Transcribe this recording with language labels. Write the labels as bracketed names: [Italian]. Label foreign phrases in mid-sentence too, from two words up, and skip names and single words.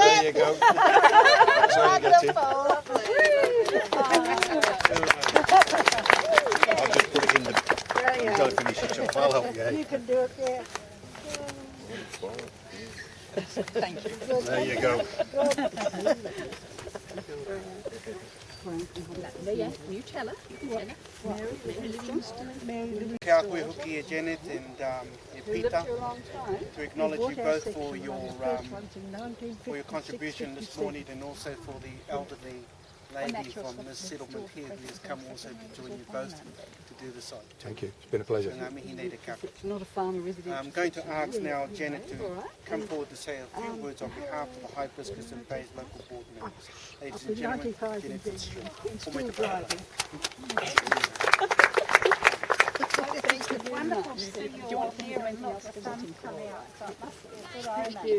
[English] there you go. That's how you get in. I'll just put it in the... You've got to finish it off. I'll help you. you can do it, yeah. Thank you. There you go. [Māori] Kia koe hoki e Janet [English] and e Peter, to acknowledge you both for your contribution this morning, and also for the elderly lady from this settlement here who has come also to join you both to do the site. Thank you. It's been a pleasure. [Māori] Ngā mihi nei te kapi. [English] It's not a farmer residential. I'm going to ask now Janet to come forward to say a few words on behalf of the Hibiscus and Bays local board members. Ladies and gentlemen, Janet Fitzgerald. It's wonderful to see you all here and look, the sun's come out, so it must be a good omen.